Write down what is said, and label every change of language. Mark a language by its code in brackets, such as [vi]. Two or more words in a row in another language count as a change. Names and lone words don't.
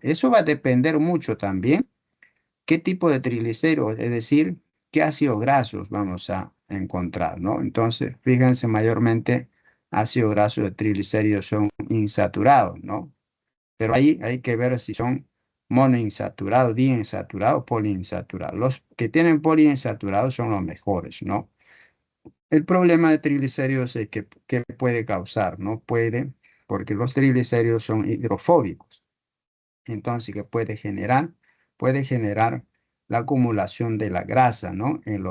[es] Eso va a depender mucho también qué tipo de triglicéridos, es decir, qué ácidos grasos vamos a encontrar, ¿no? Entonces, fíjense, mayormente ácidos grasos de triglicéridos son insaturados, ¿no? Pero ahí hay que ver si son monoinsaturados, diinsaturados, poliinsaturados. Los que tienen poliinsaturados son los mejores, ¿no? El problema de triglicéridos es que puede causar, ¿no? Porque los triglicéridos son hidrofóbicos. Entonces, que puede generar la acumulación de la grasa, ¿no?